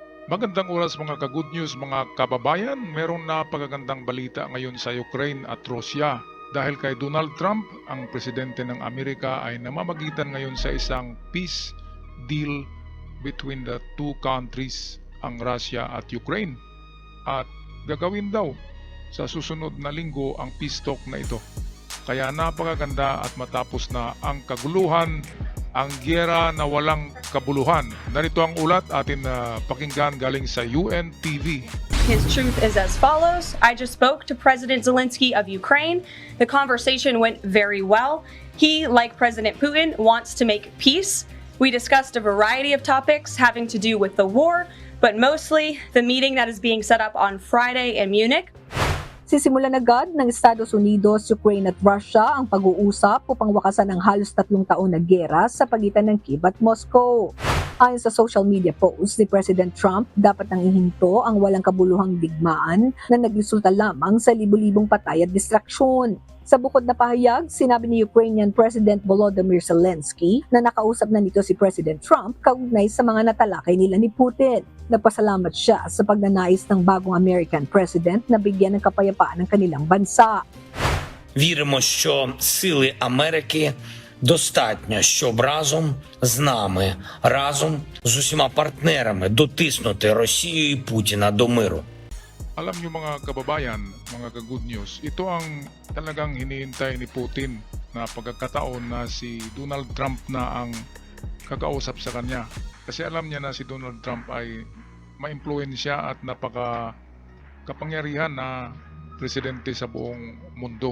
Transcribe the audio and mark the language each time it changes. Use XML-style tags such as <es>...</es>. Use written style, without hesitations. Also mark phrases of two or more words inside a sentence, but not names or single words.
<tl>Magandang oras mga ka-</tl> <en>good news</en> <tl>mga kababayan. Merong napakagandang balita ngayon sa Ukraine at Russia. Dahil kay Donald Trump, ang presidente ng Amerika ay namamagitan ngayon sa isang</tl> <en>peace deal between the two countries,</en> <tl>ang Russia at Ukraine. At gagawin daw sa susunod na linggo ang peace talk na ito. Kaya napakaganda at matapos na ang kaguluhan, ang giyera na walang kabuluhan. Narito ang ulat atin na pakinggan galing sa UNTV.</tl> <en>His truth is as follows. I just spoke to President Zelensky of Ukraine. The conversation went very well. He, like President Putin, wants to make peace. We discussed a variety of topics having to do with the war, but mostly the meeting that is being set up on Friday in Munich.</en> <tl>Sisimulan agad ng Estados Unidos, Ukraine at Russia ang pag-uusap upang wakasan ang halos 3 taon na giyera sa pagitan ng Kiev at Moscow. Ayon sa</tl> <en>social media</en> <tl>post ni President Trump, dapat nang ihinto ang walang kabuluhang digmaan na nagresulta lamang sa libu-libong patay at distraksyon. Sa bukod na pahayag, sinabi ni Ukrainian President Volodymyr Zelensky na nakausap na nito si President Trump kaugnay sa mga natalakay nila ni Putin. Nagpasalamat siya sa pagnanais ng bagong</tl> <en>American President</en> <tl>na bigyan ng kapayapaan ng kanilang bansa.</tl> <uk>Віримо, що сили Америки достатньо, щоб разом з нами, разом з усіма партнерами дотиснути Росію і Путіна до миру.</uk> <tl>Alam niyo mga kababayan, mga ka-</tl> <en>good news,</en> <tl>ito ang talagang hinihintay ni Putin na pagkakataon na si Donald Trump na ang kakausap sa kanya. Kasi alam niya na si Donald Trump ay ma-impluwensya at napaka-kapangyarihan na presidente sa buong mundo.</tl>